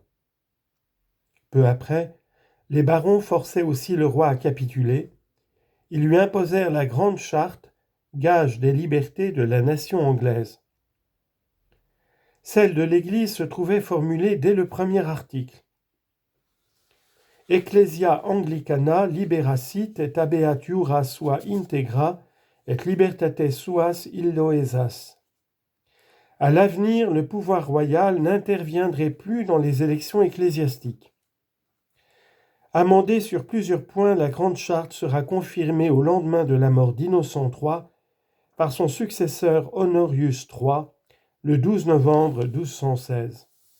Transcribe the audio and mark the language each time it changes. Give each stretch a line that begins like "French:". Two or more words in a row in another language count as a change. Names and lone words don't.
French: Peu après, les barons forçaient aussi le roi à capituler. Ils lui imposèrent la Grande Charte, gage des libertés de la nation anglaise. Celle de l'Église se trouvait formulée dès le premier article.
Latin: Ecclesia Anglicana liberacit et habeatura sua integra et libertates suas illoesas.
French: À l'avenir, le pouvoir royal n'interviendrait plus dans les élections ecclésiastiques. Amendée sur plusieurs points, la Grande Charte sera confirmée au lendemain de la mort d'Innocent III par son successeur Honorius III, le 12 novembre 1216.